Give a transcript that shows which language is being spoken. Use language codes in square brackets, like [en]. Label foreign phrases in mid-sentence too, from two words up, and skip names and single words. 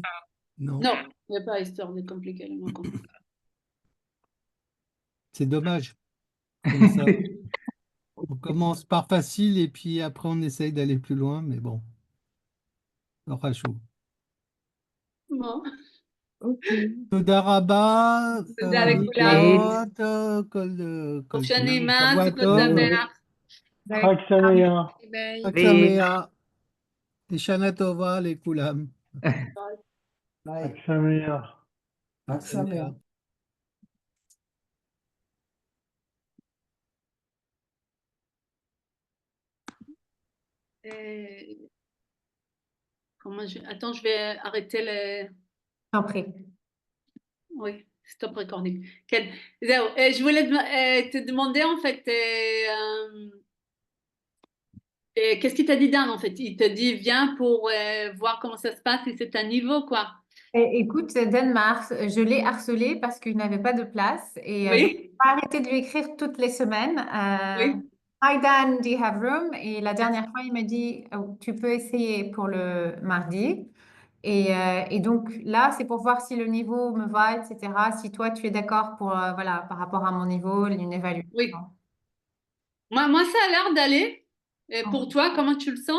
[fr] Non, Non, il n'y a pas histoire de compliquer le moins compliqué. c'est dommage. Comme ça, on commence par facile et puis après on essaye d'aller plus loin, mais bon, ça aura chaud. Bon, Ok. [he] תודה רבה, תודה לכולם. להתראות, כל חופשה טוב, נעימה, שבוע סוכות טוב, שמח. חג שמח. ביי. חג [fr] Oui. [he] שמח, ושנה טובה לכולם. [en] Bye. [he] חג שמח. [fr] Max Samer. Attends, je vais arrêter les... T'en prie. Oui, [en] stop recording. [he] Ken, זהו, [fr] je voulais te demander en fait, qu'est-ce qu'il t'a dit Dan en fait? Il te dit viens pour voir comment ça se passe et c'est un niveau quoi. Écoute, Danemark, je l'ai harcelé parce qu'il n'avait pas de place et je Oui, n'ai pas arrêté de lui écrire toutes les semaines. oui, [en] Hi Dan, do you have room? [fr] Et la dernière fois, il m'a dit, oh, tu peux essayer pour le mardi. Et donc là, c'est pour voir si le niveau me va, etc. Si toi, tu es d'accord pour, voilà, par rapport à mon niveau, une évaluation. oui. Moi, ça a l'air d'aller. Et pour toi, comment tu le sens?